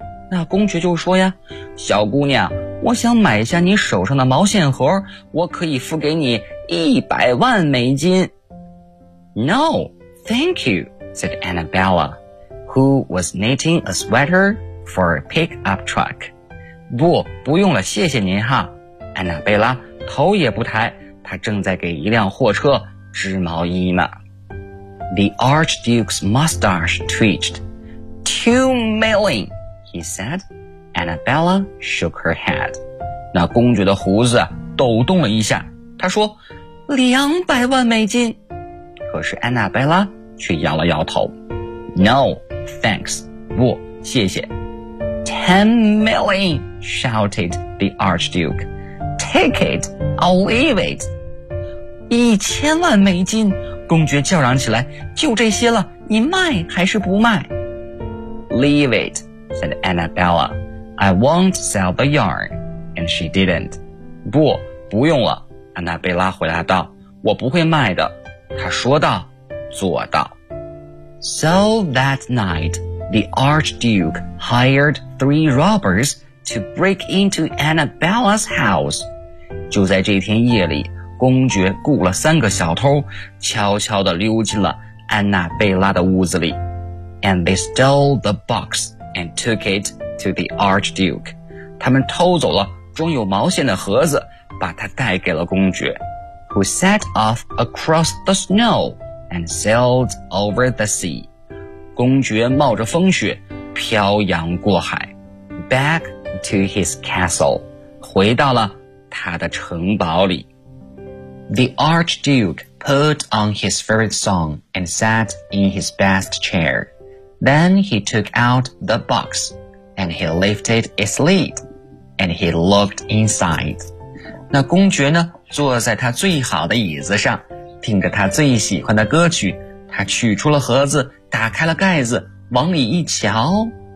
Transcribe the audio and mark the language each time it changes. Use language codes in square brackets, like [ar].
[zh] 那公爵就说呀，小姑娘，我想买下你手上的毛线盒，我可以付给你$1,000,000. [en] No, thank you, said Annabella, who was knitting a sweater for a pickup truck. [zh] 不，不用了，谢谢您哈。安娜贝拉头也不抬，她正在给一辆货车织毛衣呢。 [en] The Archduke's mustache twitched. $2,000,000, he said. Annabella shook her head. [zh] 那公爵的胡子抖动了一下，他说$2,000,000。可是安娜贝拉却摇了摇头。 [en] No, thanks. [zh] 不，谢谢。 [en] $10,000,000, shouted the Archduke. Take it, I'll leave it. [zh] $10,000,000。公爵叫嚷起来，就这些了，你卖还是不卖？ [en] Leave it, said Annabella. I won't sell the yarn. And she didn't. [zh] 不，不用了，安娜贝拉回答道，我不会卖的。她说到做到。 [en] So that night, the Archduke hired 3 robbers to break into Annabella's house. [zh] 就在这天夜里，公爵雇了三个小偷，悄悄地溜进了安娜贝拉的屋子里。 [en] And they stole the box and took it to the Archduke. [zh] 他们偷走了装有毛线的盒子，把它带给了公爵。 [en] Who set off across the snow and sailed over the sea. [zh] 公爵冒着风雪，漂洋过海。 [en] Back to his castle. [zh] 回到了他的城堡里。 [en] The Archduke put on his favorite song and sat in his best chair. Then he took out the box and he lifted its lid and he looked inside. [zh] 那公爵呢，坐在他最好的椅子上，听着他最喜欢的歌曲，他取出了盒子，打开了盖子，往里一瞧。